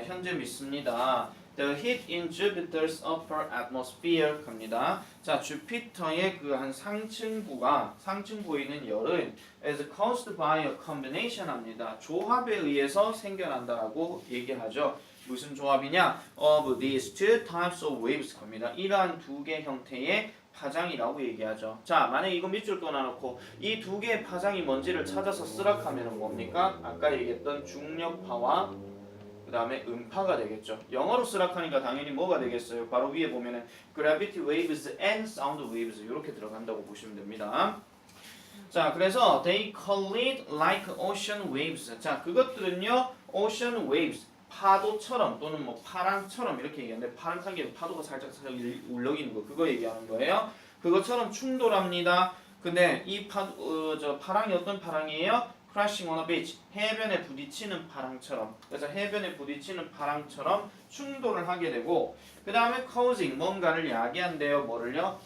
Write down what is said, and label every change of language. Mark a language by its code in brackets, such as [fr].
[ko] 현재 믿습니다. [en] The heat in Jupiter's upper atmosphere [ko] 합니다. 자, 주피터의 그 한 상층부에 있는 열은 [en] is caused by a combination [ko] 합니다. 조합에 의해서 생겨난다라고 얘기하죠. 무슨 조합이냐? [en] Of these two types of waves [ko] 합니다. 이러한 두 개 형태의 파장이라고 얘기하죠. 자, 만약 이거 밑줄 떠나놓고 이 두 개의 파장이 뭔지를 찾아서 쓰라하면 뭡니까? 아까 얘기했던 중력파와 그 다음에 음파가 되겠죠. 영어로 쓰라하니까 당연히 뭐가 되겠어요? 바로 위에 보면은 [en] gravity waves and sound waves [ko] 이렇게 들어간다고 보시면 됩니다. 자, 그래서 [en] they collide like ocean waves. [ko] 자, 그것들은요, [en] ocean waves. [ko] 파도처럼 또는 뭐 파랑처럼 이렇게 얘기하는데 파랑한 게 파도가 살짝 울렁이는 거 그거 얘기하는 거예요. 그것처럼 충돌합니다. 근데 이 파랑이 어떤 파랑이에요? [en] crashing on a beach. [ko] 해변에 부딪히는 파랑처럼. 그래서 해변에 부딪히는 파랑처럼 충돌을 하게 되고 그 다음에 [en] causing [ko] 뭔가를 야기한대요. 뭐를요?